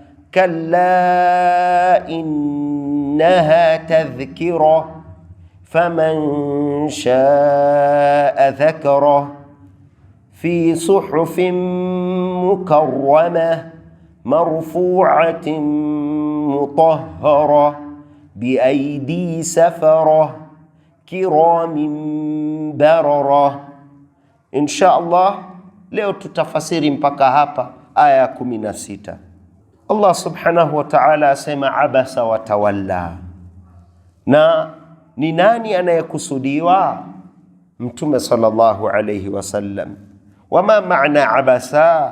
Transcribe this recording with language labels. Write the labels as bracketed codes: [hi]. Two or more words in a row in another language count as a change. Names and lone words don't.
[ar] كلا إنها تذكرة فمن شاء ذكره في صحف مكرمة مرفوعة مطهرة بأيدي سفرة كرام بررة. إن شاء الله [sw] leo tutafasiri mpaka hapa aya 16. [ar] الله سبحانه وتعالى asema عبس وتولى. [sw] Na ni nani anayekusudiwa? [ar] Mtume صلى الله عليه وسلم. [sw] Wama maana abasa?